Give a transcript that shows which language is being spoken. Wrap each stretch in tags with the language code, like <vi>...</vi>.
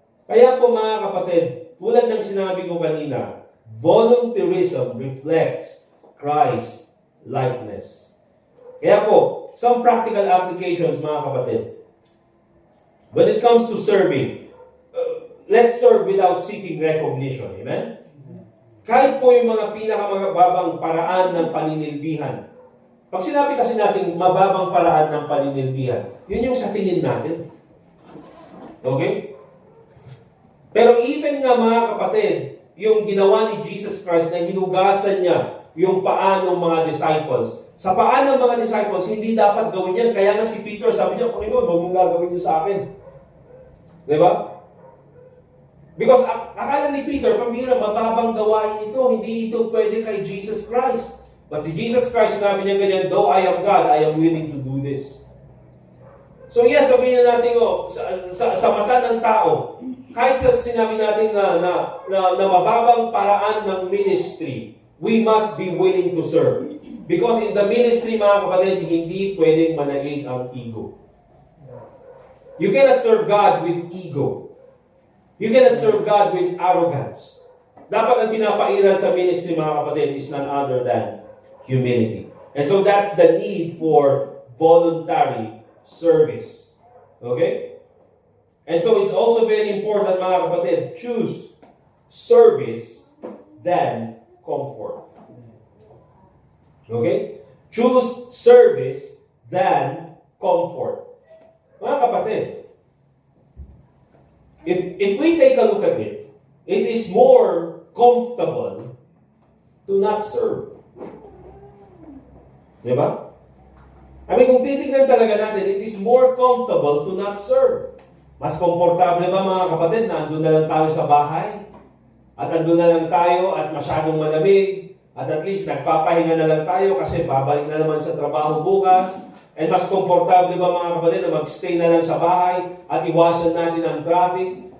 <tl>Kaya po mga kapatid, tulad ng sinabi ko kanina,</tl> <en>volunteerism reflects Christ's likeness.</en> <tl>Kaya po,</tl> <en>some practical applications</en> <tl>mga kapatid.</tl> <en>When it comes to serving, let's serve without seeking recognition. Amen?</en> <tl>Kahit po yung mga pinakamababang paraan ng paninilbihan. Pag sinabi kasi natin mababang paraan ng paninilbihan, yun yung sa tingin natin. Okay? Pero even nga mga kapatid, yung ginawa ni Jesus Christ na hinugasan niya yung paa ng mga disciples. Sa paa ng mga disciples, hindi dapat gawin yan. Kaya nga si Peter sabi niya, Panginoon, huwag mong gagawin niyo sa akin. Diba? Because akala ni Peter, pambira, mababang gawain ito. Hindi ito pwede kay Jesus Christ.</tl> <en>But si Jesus Christ,</en> <tl>sinabi niya ganyan,</tl> <en>though I am God, I am willing to do this.</en> <tl>So yes, sabihin natin, sa mata ng tao, kahit sa sinabi natin na mababang paraan ng ministry,</tl> <en>we must be willing to serve. Because in the ministry,</en> <tl>mga kapatid, hindi pwedeng manaig ang ego.</tl> <en>You cannot serve God with ego. You cannot serve God with arrogance.</en> <tl>Dapat ang pinapairal sa ministry, mga kapatid,</tl> <en>is none other than humility. And so that's the need for voluntary service. Okay? And so it's also very important,</en> <tl>mga kapatid,</tl> <en>choose service than comfort. Okay? Choose service than comfort. Mga kapatid, if we take a look at it, it is more comfortable to not serve. Diba? I mean,</en> <tl>kung titignan talaga natin,</tl> <en>it is more comfortable to not serve.</en> <tl>Mas komportable ba mga kapatid na andun na lang tayo sa bahay? At andun na lang tayo at masyadong malamig? At least nagpapahinga na lang tayo kasi babalik na naman sa trabaho bukas? And mas komportable ba mga kapatid na magstay na lang sa bahay at iwasan natin ang traffic?</tl>